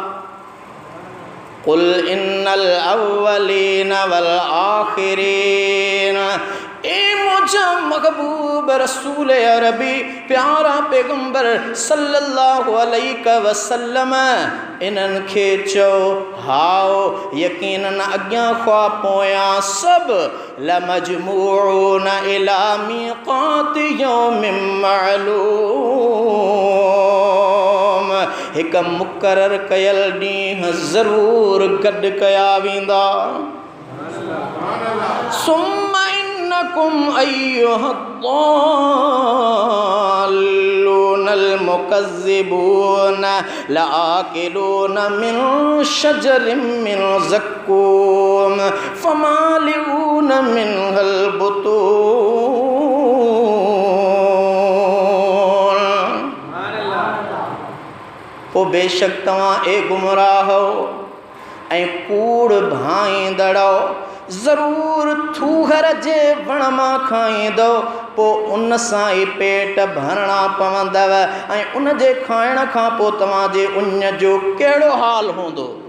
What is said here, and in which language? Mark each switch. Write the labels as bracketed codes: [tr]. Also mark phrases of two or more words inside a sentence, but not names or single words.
[ar] قل إن الأولين والآخرين. [sd] ए मुझा महबूब रसूल अरबी प्यारा पैगंबर [ar] صلى الله عليه وسلم [sd] इन्हनि खे चओ हाओ यकीनन अॻियां ख्वा पोयां सभु [ar] لمجموعون إلى ميقات يوم معلوم. [sd] हिक मुक़रर कयल ॾींहुं ज़रूर गॾु कया वेंदा। [ar] ثم إنكم أيها الضالون المكذبون لآكلون من شجر من زقوم فمالئون منها البطون. [sd] पोइ बेशक तव्हां ए गुमराहो ऐं कूड़ भाईंदड़ो ज़रूर थूहर जे वण मां खाईंदो पोइ उन सां ई पेट भरणा पवंदव ऐं उन जे खाइण खां पोइ तव्हांजे उञ जो कहिड़ो हाल हूंदो।